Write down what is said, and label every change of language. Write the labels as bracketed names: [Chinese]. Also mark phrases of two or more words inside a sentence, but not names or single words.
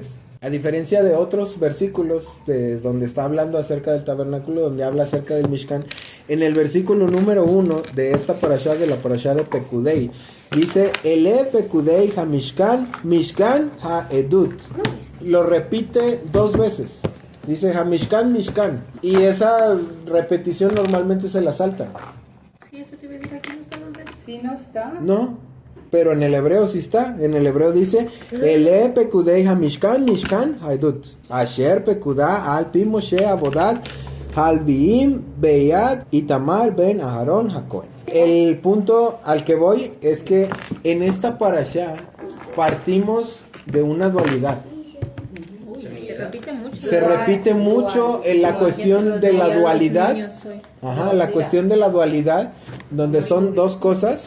[Spanish] A diferencia de otros versículos de donde está hablando acerca del tabernáculo, donde habla acerca del Mishkan, en el versículo número 1 de esta parashá, de la parashá de Pekudei, dice, [Hebrew] אלה פקודי המשכן משכן העדות. [Spanish] Lo repite 2 veces. Dice [Hebrew] המשכן משכן. [Spanish] Y esa repetición normalmente se la salta. Sí, eso te iba a decir, aquí no está 2 veces. Sí, no está. No. Pero en el hebreo sí está. En el hebreo dice [Hebrew] אלה פקודי המשכן משכן העדות. אשר פקד על פי משה עבודת הלוים ביד איתמר בן אהרן הכהן. [Spanish] El punto al que voy es que en esta parashá partimos de una dualidad. Se repite mucho. Se repite mucho en la cuestión de la dualidad. Ajá, la cuestión de la dualidad, donde son 2 cosas.